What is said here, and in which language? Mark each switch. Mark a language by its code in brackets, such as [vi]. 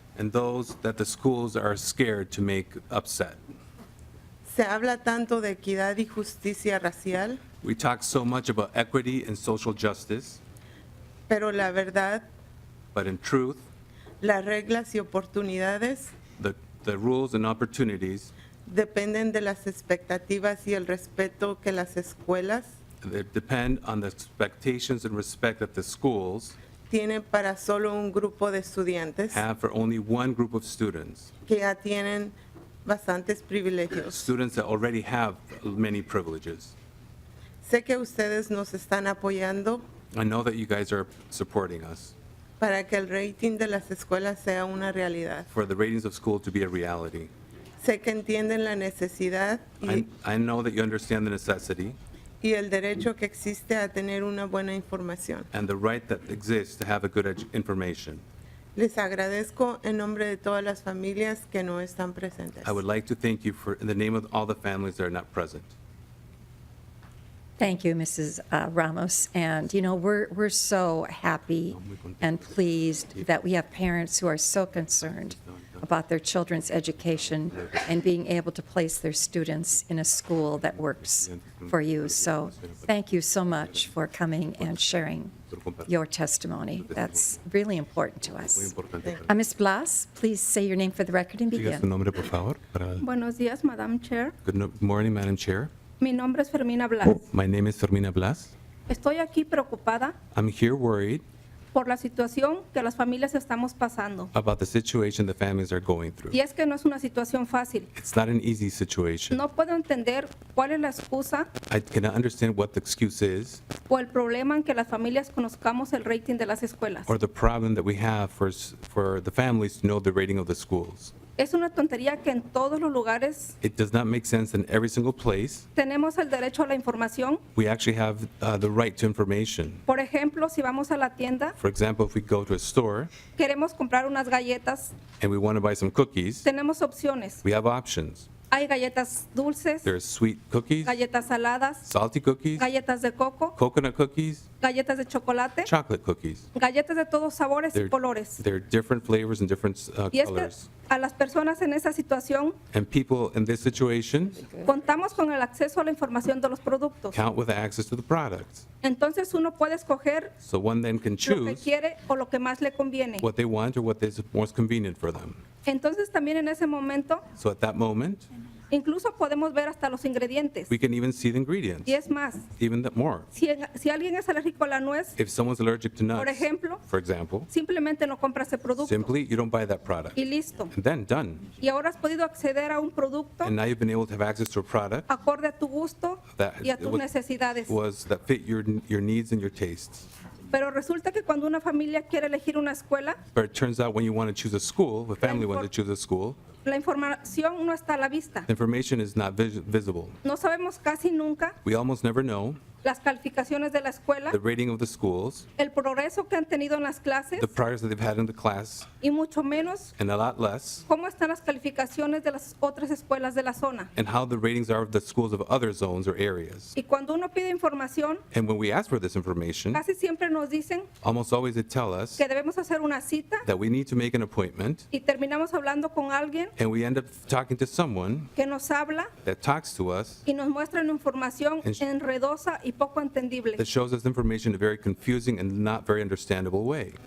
[en] and those that the schools are scared to make upset. [es] Se habla tanto de equidad y justicia racial, [en] We talk so much about equity and social justice, [es] pero la verdad, [en] but in truth, [es] las reglas y oportunidades [en] the rules and opportunities, [es] dependen de las expectativas y el respeto que las escuelas [en] they depend on the expectations and respect that the schools [es] tienen para solo un grupo de estudiantes [en] have for only one group of students, [es] que ya tienen bastantes privilegios. [en] students that already have many privileges. [es] Sé que ustedes nos están apoyando [en] I know that you guys are supporting us [es] para que el rating de las escuelas sea una realidad. [en] for the ratings of school to be a reality. [es] Sé que entienden la necesidad [en] I know that you understand the necessity [es] y el derecho que existe a tener una buena información. [en] and the right that exists to have a good information. [es] Les agradezco en nombre de todas las familias que no están presentes. [en] I would like to thank you in the name of all the families that are not present. Thank you, Mrs. Ramos. And, you know, we're so happy and pleased that we have parents who are so concerned about their children's education and being able to place their students in a school that works for you. So thank you so much for coming and sharing your testimony. That's really important to us. Ms. Blas, please say your name for the record and [es] Diga su [en] begin. [es] nombre, por favor. Buenos días, Madam Chair. [en] Good morning, Madam Chair. [es] Mi nombre es Fermina Blas. [en] My name is Fermina Blas. [es] Estoy aquí preocupada [en] I'm here worried [es] por la situación que las familias estamos pasando. [en] about the situation the families are going through. [es] Y es que no es una situación fácil. [en] It's not an easy situation. [es] No puedo entender cuál es la excusa [en] I cannot understand what the excuse is [es] o el problema en que las familias conozcamos el rating de las escuelas. [en] or the problem that we have for the families to know the rating of the schools. [es] Es una tontería que en todos los lugares [en] It does not make sense in every single place. [es] tenemos el derecho a la información. [en] We actually have the right to information. [es] Por ejemplo, si vamos a la tienda, [en] For example, if we go to a store [es] queremos comprar unas galletas, [en] and we want to buy some cookies, [es] tenemos opciones. [en] we have options. [es] Hay galletas dulces, [en] There's sweet cookies, [es] galletas saladas, [en] salty cookies, [es] galletas de coco, [en] coconut cookies, [es] galletas de chocolate, [en] chocolate cookies. [es] galletas de todos sabores y [en] They're, [es] colores. [en] they're different flavors and different [es] Y es que [en] colors. [es] a las personas en esa situación [en] And people in this situation [es] contamos con el acceso a la información de los productos. [en] count with access to the products. [es] Entonces uno puede escoger [en] So one then can [es] lo que [en] choose [es] quiere o lo que más le conviene. [en] what they want or what is most convenient for them. [es] Entonces también en ese momento [en] So at that moment, [es] incluso podemos ver hasta los ingredientes. [en] we can even see the ingredients, [es] Y es más, [en] even more. [es] si alguien es alérgico a la nuez, [en] If someone's allergic to [es] por [en] nuts, [es] ejemplo, [en] for example, [es] simplemente no compra ese producto [en] simply you don't buy that product. [es] y listo. [en] And then done. [es] Y ahora has podido acceder a un producto [en] And now you've been able to have access to a product [es] acorde a tu gusto [en] that [es] y a tus necesidades. [en] that fit your needs and your tastes. [es] Pero resulta que cuando una familia quiere elegir una escuela, [en] But it turns out when you want to choose a school, the family wants to choose a school, [es] la información no está a la vista. [en] the information is not visible. [es] No sabemos casi nunca [en] We almost never know [es] las calificaciones de la escuela, [en] the rating of the schools, [es] el progreso que han tenido en las clases [en] the progress that they've had in the class, [es] y mucho menos [en] and a lot less, [es] cómo están las calificaciones de las otras escuelas de la zona. [en] and how the ratings are of the schools of other zones or areas. [es] Y cuando uno pide información, [en] And when we ask for this information, [es] casi siempre nos dicen [en] almost always they tell us [es] que debemos hacer una cita [en] that we need to make an appointment, [es] y terminamos hablando con alguien [en] and we end up talking to someone [es] que nos habla [en] that talks to us, [es] y nos muestra una información enredosa y poco entendible. [en] that shows us information in a very confusing and not very understandable way.